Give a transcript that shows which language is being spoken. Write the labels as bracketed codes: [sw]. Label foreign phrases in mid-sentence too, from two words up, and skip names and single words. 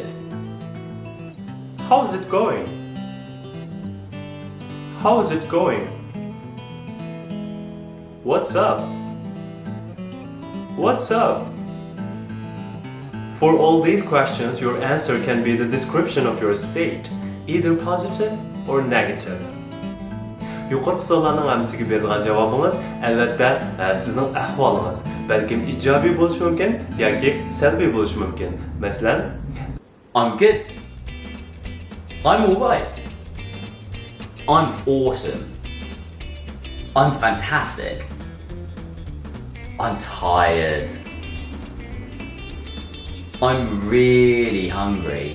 [en] How is it going? How is it going? What's up? What's up? For all these questions, your answer can be the description of your state, either positive or negative. [uz] Yuqorqi savollarning hammasiga berilgan javobingiz albatta sizning ahvolingiz, balkim ijobiy bo'lishi mumkin yoki salbiy bo'lishi mumkin. Masalan, [en] I'm good. I'm all right. I'm awesome. I'm fantastic. I'm tired. I'm really hungry.